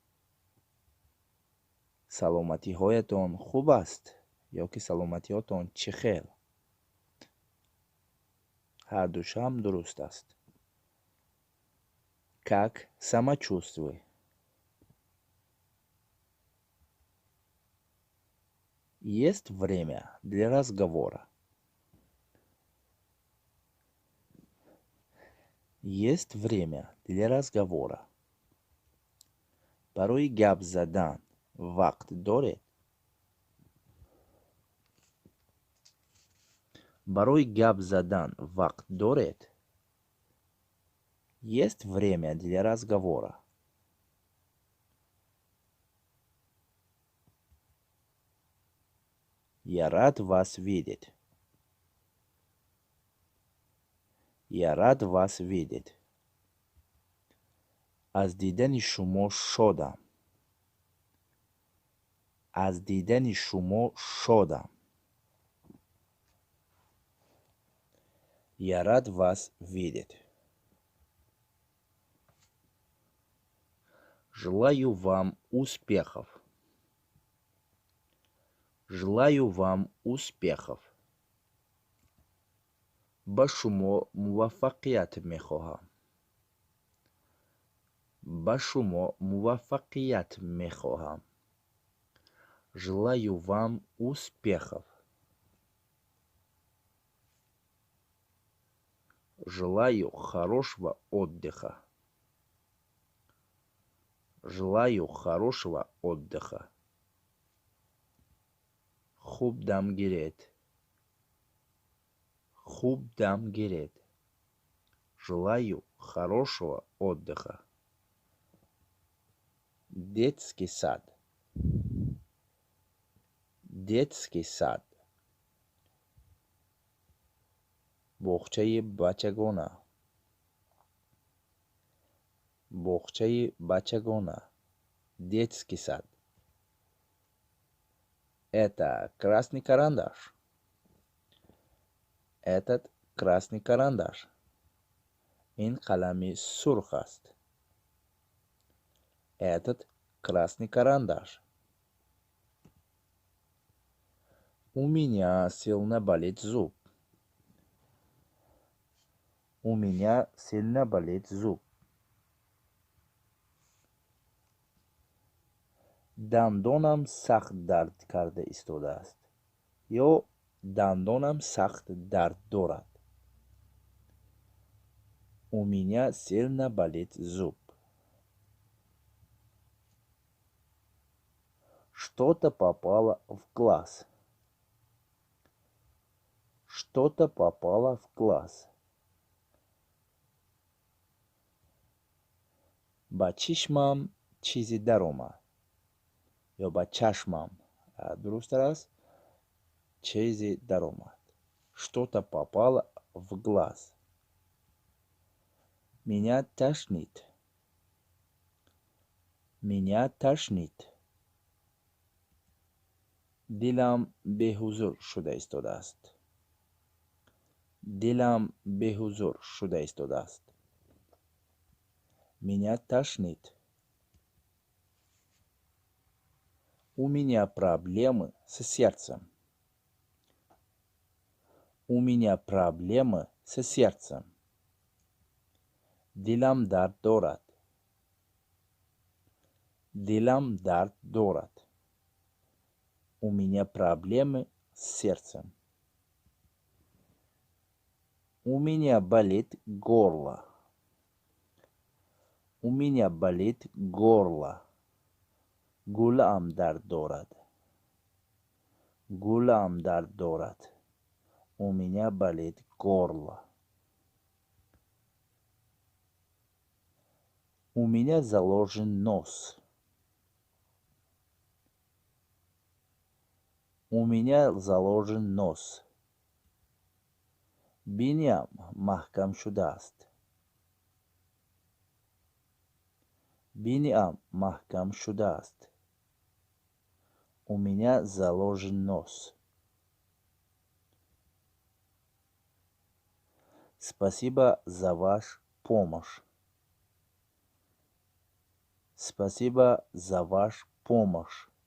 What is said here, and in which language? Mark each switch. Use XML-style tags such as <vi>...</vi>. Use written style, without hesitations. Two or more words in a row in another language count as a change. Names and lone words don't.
<tg>саломатиҳоятон хуб аст ё ки саломатиҳоятон чӣ хел? ҳардушам дуруст аст.</tg> <ru>Как самочувствие? Есть время для разговора. Есть время для разговора.</ru> <tg>Барои гап задан вақт доред? Барои гап задан вақт доред?</tg> <ru>Есть время для разговора. Я рад вас видеть. Я рад вас видеть.</ru> <tg>аз дидани шумо шодам. аз дидани шумо шодам.</tg> <ru>Я рад вас видеть. Желаю вам успехов. Желаю вам успехов.</ru> <tg>ба шумо муваффақият мехоҳам. ба шумо муваффақият мехоҳам.</tg> <ru>Желаю вам успехов. Желаю хорошего отдыха. Желаю хорошего отдыха.</ru> <tg>Хуб дам гиред. Хуб дам гиред.</tg> <ru>Желаю хорошего отдыха. Детский сад. Детский сад.</ru> <tg>боғчаи бачагона. боғчаи бачагона.</tg> <ru>Детский сад. Это красный карандаш. Этот красный карандаш.</ru> <tg>ин қалами сурх аст.</tg> <ru>Этот красный карандаш. У меня сильно болит зуб. У меня сильно болит зуб.</ru> <tg>дандонам сахт дард карда истодааст. ё дандонам сахт дард дорад.</tg> <ru>У меня сильно болит зуб. Что-то попало в глаз. Что-то попало в глаз.</ru> <tg>ба чишмам чизе даромад. ё ба чашмам дурусттар аст чизе даромад.</tg> <ru>Что-то попало в глаз. Меня тошнит. Меня тошнит.</ru> <tg>Дилам бехузур шуда истодааст. Дилам бехузур шуда истодааст.</tg> <ru>Меня тошнит. У меня проблемы с сердцем. У меня проблемы с сердцем.</ru> <tg>Дилам дард дорад. Дилам дард дорад.</tg> <ru>У меня проблемы с сердцем. У меня болит горло. У меня болит горло.</ru> <tg>Гулам дард дорад. Гулам дард дорад.</tg> <ru>У меня болит горло. У меня заложен нос. У меня заложен нос.</ru> <tg>Биням махкам шудаст. Биням махкам шудаст.</tg> <ru>У меня заложен нос. Спасибо за вашу помощь. Спасибо за вашу помощь.</ru>